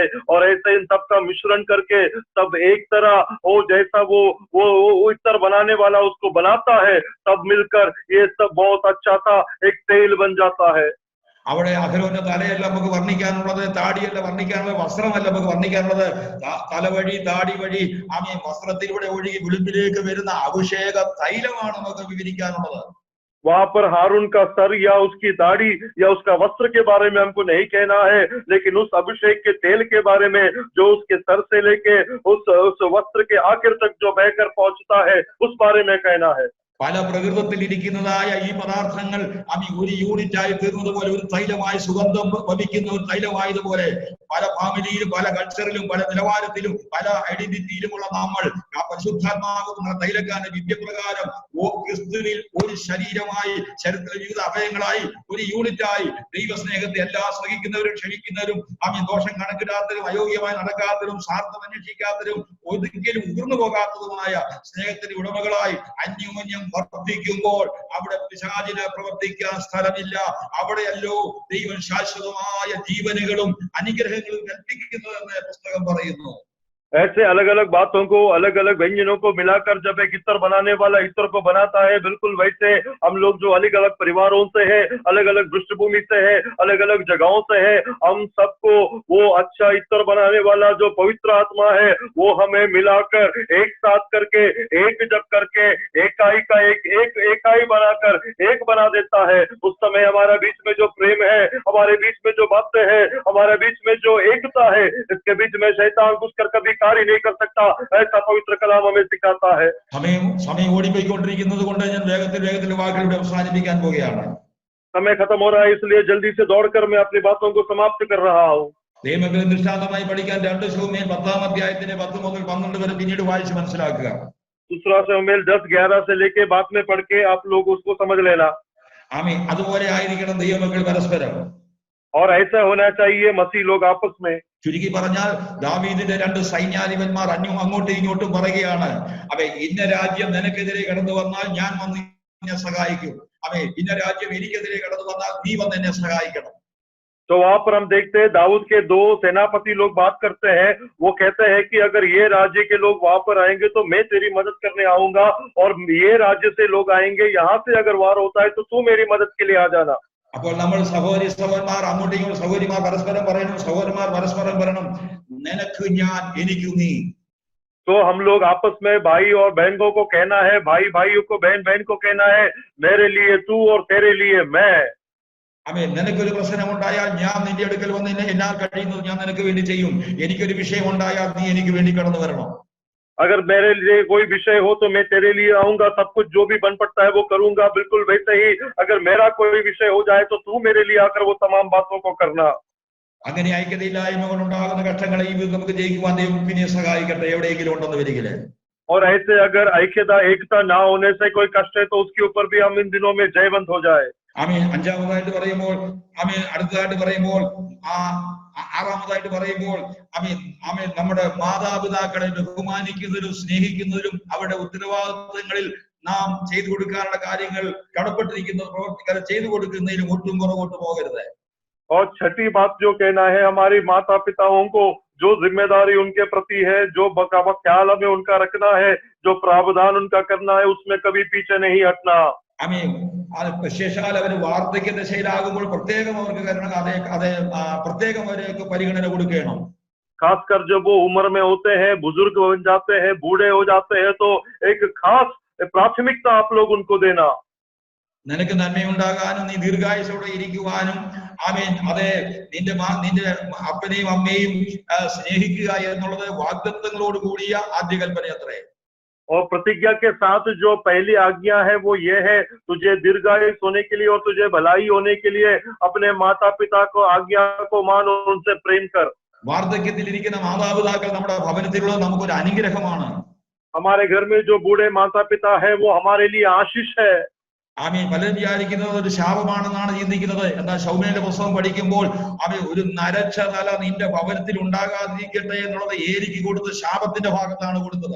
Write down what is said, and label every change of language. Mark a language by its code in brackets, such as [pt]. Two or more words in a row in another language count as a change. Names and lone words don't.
[hi] और ऐसे इन सबका मिश्रण करके सब एक तरह वो जैसा वो इतर बनाने वाला उसको बनाता है, सब मिलकर ये सब बहुत अच्छा सा एक तेल बन जाता है। [ml] അവിടെ അഹരോന്റെ തലയല്ല നമുക്ക് വർണ്ണിക്കാനുള്ളത്, താടിയല്ല വർണ്ണിക്കാനുള്ളത്, വസ്ത്രമല്ല നമുക്ക് വർണ്ണിക്കാനുള്ളത്. തലവഴി, താടി വഴി ആമേ വസ്ത്രത്തിലൂടെ ഒഴുകി വിളിമ്പിലേക്ക് വരുന്ന അഭിഷേക തൈലമാണ് നമുക്ക് വിവരിക്കാനുള്ളത്. [hi] वहां पर हारून का सर या उसकी दाढ़ी या उसका वस्त्र के बारे में हमको नहीं कहना है, लेकिन उस अभिषेक के तेल के बारे में जो उसके सर से लेके उस वस्त्र के आखिर तक जो बहकर पहुंचता है उस बारे में कहना है। [ml] പല പ്രകൃതത്തിൽ ഇരിക്കുന്നതായ ഈ പദാർത്ഥങ്ങൾ ഒരു യൂണിറ്റായി തീർന്നതുപോലെ, ഒരു തൈലമായി സുഗന്ധം വമിക്കുന്ന ഒരു തൈലമായതുപോലെ പല ഫാമിലിയിലും, പല കൾച്ചറിലും, പല നിലവാരത്തിലും, പല ഐഡന്റിറ്റിയിലുമുള്ള നമ്മൾ ആ പരിശുദ്ധാത്മാവുന്ന തൈലക്കാരന്റെ വിദ്യപ്രകാരം ക്രിസ്തുവിൽ ഒരു ശരീരമായി, ശരീരത്തിലെ വിവിധ അവയവങ്ങളായി, ഒരു യൂണിറ്റായി ദൈവസ്നേഹത്തെ എല്ലാ സഹിക്കുന്നവരും, ക്ഷമിക്കുന്നവരും, ദോഷം കണക്കിടാത്തവരും, അയോഗ്യമായി നടക്കാത്തവരും, സ്വാർത്ഥം അന്വേഷിക്കാത്തവരും, ഒരിക്കലും ഉയർന്നു പോകാത്തതുമായ സ്നേഹത്തിന്റെ ഉടമകളായി അന്യോന്യം വർദ്ധിക്കുമ്പോൾ അവിടെ പിശാചിന് പ്രവർത്തിക്കാൻ സ്ഥലമില്ല. അവിടെയല്ലോ ദൈവം ശാശ്വതമായ ജീവനുകളും അനുഗ്രഹങ്ങളും കൽപ്പിക്കുന്നതെന്ന് പുസ്തകം പറയുന്നു. [hi] ऐसे अलग अलग बातों को, अलग अलग व्यंजनों को मिलाकर जब एक इत्र बनाने वाला इत्र को बनाता है, बिल्कुल वैसे हम लोग जो अलग अलग परिवारों से है, अलग अलग पृष्ठभूमि से है, अलग अलग जगहों से है, हम सबको वो अच्छा इत्र बनाने वाला जो पवित्र आत्मा है वो हमें मिलाकर एक साथ करके, एक जब करके एकाई का एकाई बनाकर एक बना देता है। उस समय हमारे बीच में जो प्रेम है, हमारे बीच में जो बातें है, हमारे बीच में जो एकता है, इसके बीच में शैतान घुसकर कभी कार्य नहीं कर सकता। ऐसा पवित्र कलाम हमें सिखाता है। [ml] സമയം ഓടിപ്പോയിക്കൊണ്ടിരിക്കുന്നത് കൊണ്ട് ഞാൻ വേഗത്തിൽ വാക്കുകളുടെ അവസാനിപ്പിക്കാൻ പോവുകയാണ്. [hi] समय खत्म हो रहा है, इसलिए जल्दी से दौड़कर मैं अपनी बातों को समाप्त कर रहा हूँ। [ml] ദൈവമക്കളെ ദൃഷ്ടാന്തമായി പഠിക്കാൻ 2 ശമൂവേൽ 10-ാം അധ്യായത്തിന്റെ 10 മുതൽ 12 വരെ പിന്നീട് വായിച്ച് മനസ്സിലാക്കുക. [hi] दूसरा शमूएल 10-11 से लेके बाद में पढ़ के आप लोग उसको समझ लेना। [ml] ആമേൻ. അതുപോലെ ആയിരിക്കണം ദൈവമക്കൾ പരസ്പരം. [hi] और ऐसा होना चाहिए मसीह लोग आपस में। [ml] ചുരുക്കി പറഞ്ഞാൽ ദാവീദിന്റെ 2 സൈന്യാധിപന്മാർ അങ്ങോട്ടും ഇങ്ങോട്ടും പറയുകയാണ്, അവ ഇന്ന രാജ്യം നിനക്കെതിരെ കടന്നു വന്നാൽ ഞാൻ വന്ന് എന്നെ സഹായിക്കും, അവ ഇന്ന രാജ്യം എനിക്കെതിരെ കടന്നു വന്നാൽ നീ വന്ന് എന്നെ സഹായിക്കണം. [hi] तो वहां पर हम देखते हैं दाऊद के 2 सेनापति लोग बात करते हैं। वो कहते हैं कि अगर ये राज्य के लोग वहां पर आएंगे तो मैं तेरी मदद करने आऊंगा, और ये राज्य से लोग आएंगे, यहाँ से अगर वार होता है तो तू मेरी मदद के लिए आ जाना। [ml] അപ്പോൾ നമ്മൾ സഹോദരന്മാർ അങ്ങോട്ടും ഇങ്ങോട്ടും സഹോദരിമാർ പരസ്പരം പറയണം, സഹോദരന്മാർ പരസ്പരം പറയണം, നിനക്ക് ഞാൻ എനിക്ക് നീ. [hi] तो हम लोग आपस में भाई और बहनों को कहना है, भाई भाइयों को, बहन बहन को कहना है, मेरे लिए तू और तेरे लिए मैं। [ml] ആമേൻ. നിനക്കൊരു പ്രശ്നമുണ്ടായാൽ ഞാൻ നിന്റെ അടുക്കൽ വന്ന് എന്നാൽ കഴിയുന്നത് ഞാൻ നിനക്ക് വേണ്ടി ചെയ്യും. എനിക്കൊരു വിഷയം ഉണ്ടായാൽ നീ എനിക്ക് വേണ്ടി കടന്നു വരണം. [hi] अगर मेरे लिए कोई विषय हो तो मैं तेरे लिए आऊंगा, सब कुछ जो भी बन पड़ता है वो करूंगा। बिल्कुल वैसे ही अगर मेरा कोई विषय हो जाए तो तू मेरे लिए आकर वो तमाम बातों को करना। [ml] അങ്ങനെ ഐക്യതയില്ലായ്മകൾ ഉണ്ടാകുന്ന കഷ്ടങ്ങളെ നമുക്ക് ജയിക്കുവാൻ ദൈവം പിന്നെ സഹായിക്കട്ടെ, എവിടെയെങ്കിലും ഉണ്ടെന്ന് വരികില്ലേ. [hi] और ऐसे अगर एकता ना होने से कोई कष्ट है तो उसके ऊपर भी हम इन दिनों में जयवंत हो जाए। [ml] ആമേൻ. അഞ്ചാമതായിട്ട് പറയുമ്പോൾ ആമേൻ, അടുത്തതായിട്ട് പറയുമ്പോൾ ആറാമതായിട്ട് പറയുമ്പോൾ ആമേൻ നമ്മുടെ മാതാപിതാക്കളെ ബഹുമാനിക്കുന്നതിലും സ്നേഹിക്കുന്നതിലും അവരുടെ ഉത്തരവാദിത്തങ്ങളിൽ നാം ചെയ്തു കൊടുക്കാനുള്ള കാര്യങ്ങൾ കടപ്പെട്ടിരിക്കുന്നത് പ്രവർത്തിക്കാതെ ചെയ്തു കൊടുക്കുന്നതിലും ഒട്ടും പുറകോട്ട് പോകരുത്. [hi] और छठी बात जो कहना है, हमारे माता पिताओं को जो जिम्मेदारी उनके प्रति है, जो ख्याल हमें उनका रखना है, जो प्रावधान उनका करना है, उसमें कभी पीछे नहीं हटना। [ml] ആമേൻ. വിശേഷാൽ അവർ വാർദ്ധക്യ ദശയിലാകുമ്പോൾ പ്രത്യേകം അവർക്ക് പ്രത്യേകം അവർക്ക് പരിഗണന കൊടുക്കണം. [hi] खासकर जब वो उम्र में होते हैं, बुजुर्ग बन जाते हैं, बूढ़े हो जाते हैं, तो एक खास प्राथमिकता आप लोग उनको देना। [ml] നിനക്ക് നന്മയുണ്ടാകാനും നീ ദീർഘായുസോടെ ഇരിക്കുവാനും ആമേൻ. അതെ, നിന്റെ അപ്പനെയും അമ്മയും സ്നേഹിക്കുക എന്നുള്ളത് വാഗ്ദത്തങ്ങളോട് കൂടിയ ആദ്യ കൽപ്പന അത്രേ. [hi] और प्रतिज्ञा के साथ जो पहली आज्ञा है वो ये है, तुझे दीर्घायुष होने के लिए और तुझे भलाई होने के लिए अपने माता पिता को आज्ञा को मान और उनसे प्रेम कर। [ml] വാർദ്ധക്യത്തിലിരിക്കുന്ന മാതാപിതാക്കൾ നമ്മുടെ ഭവനത്തിലുള്ളത് നമുക്കൊരു അനുഗ്രഹമാണ്. [hi] हमारे घर में जो बूढ़े माता पिता है वो हमारे लिए आशीष है। [ml] ആമേൻ. പലരും വിചാരിക്കുന്നത് ഒരു ശാപമാണെന്നാണ് ചിന്തിക്കുന്നത്. എന്നാൽ ശൗമേലിന്റെ പുസ്തകം പഠിക്കുമ്പോൾ ഒരു നരച്ച തല നിന്റെ ഭവനത്തിൽ ഉണ്ടാകാതിരിക്കട്ടെ എന്നുള്ളത് ഏലിക്ക് കൊടുത്ത ശാപത്തിന്റെ ഭാഗത്താണ് കൊടുത്തത്.